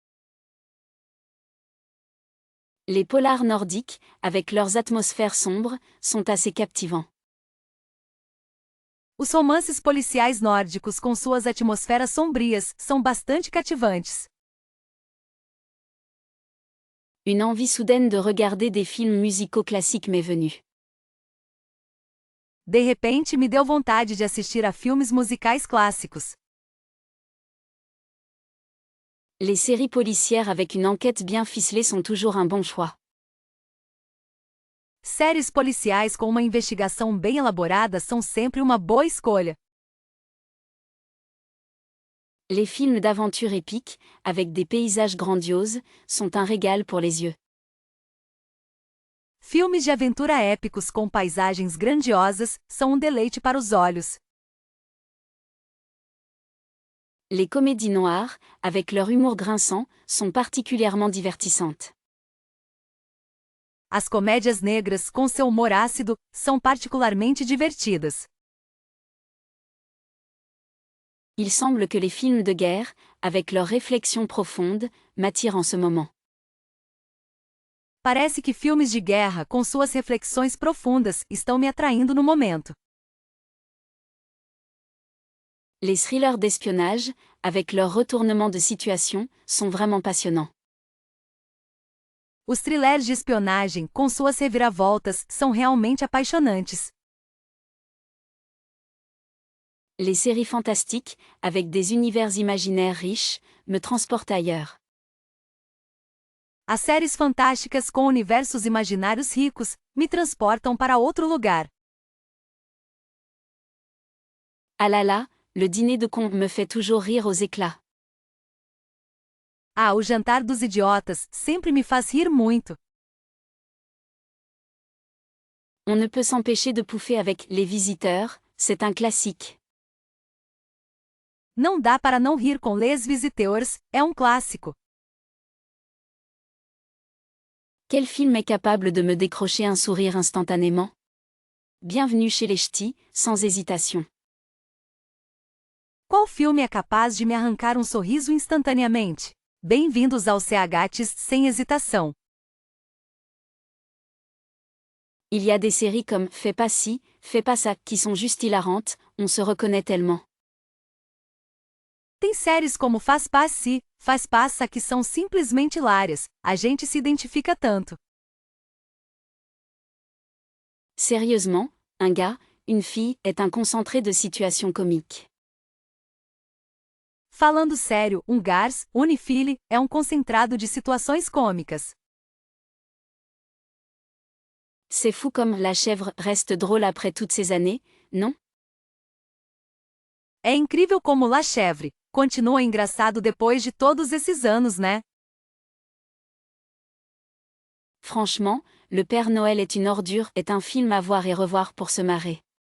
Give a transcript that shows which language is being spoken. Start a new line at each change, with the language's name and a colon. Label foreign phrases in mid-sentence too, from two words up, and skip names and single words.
French: Les polars nordiques, avec leurs atmosphères sombres, sont assez captivants.
Portuguese: Os romances policiais nórdicos com suas atmosferas sombrias são bastante cativantes.
French: Une envie soudaine de regarder des films musicaux classiques m'est venue.
Portuguese: De repente me deu vontade de assistir a filmes musicais clássicos.
French: Les séries policières avec une enquête bien ficelée sont toujours un bon choix.
Portuguese: Séries policiais com uma investigação bem elaborada são sempre uma boa escolha.
French: Les films d'aventure épiques, avec des paysages grandioses, sont un régal pour les yeux.
Portuguese: Filmes de aventura épicos com paisagens grandiosas são um deleite para os olhos.
French: Les comédies noires, avec leur humour grinçant, sont particulièrement divertissantes.
Portuguese: As comédias negras com seu humor ácido são particularmente divertidas.
French: Il semble que les films de guerre, avec leurs réflexions profondes, m'attirent en ce moment.
Portuguese: Parece que filmes de guerra com suas reflexões profundas estão me atraindo no momento.
French: Les thrillers d'espionnage, avec leur retournement de situation, sont vraiment passionnants.
Portuguese: Os thrillers de espionagem com suas reviravoltas são realmente apaixonantes.
French: Les séries fantastiques, avec des univers imaginaires riches, me transportent ailleurs.
Portuguese: As séries fantásticas com universos imaginários ricos me transportam para outro lugar.
French: Ah là là, le dîner de con me fait toujours rire aux éclats.
Portuguese: Ah, o jantar dos idiotas sempre me faz rir muito.
French: On ne peut s'empêcher de pouffer avec Les Visiteurs, c'est un classique.
Portuguese: Não dá para não rir com Les Visiteurs, é um clássico.
French: Quel film est capable de me décrocher un sourire instantanément? Bienvenue chez les ch'tis, sans hésitation.
Portuguese: Qual filme é capaz de me arrancar um sorriso instantaneamente? Bem-vindos ao CHs sem hesitação.
French: Il y a des séries comme Fais pas ci, fais pas ça, qui sont juste hilarantes, on se reconnaît tellement.
Portuguese: Tem séries como Faz Passe, Faz Passa que são simplesmente hilárias, a gente se identifica tanto.
French: Sérieusement, un gars, une fille, est un concentré de situations comiques.
Portuguese: Falando sério, um Gars, Unifile, é um concentrado de situações cômicas.
French: C'est fou comme la chèvre reste drôle après toutes ces années, non?
Portuguese: É incrível como La Chèvre continua engraçado depois de todos esses anos, né?
French: Franchement, Le Père Noël est une ordure est un film à voir et revoir pour se marrer.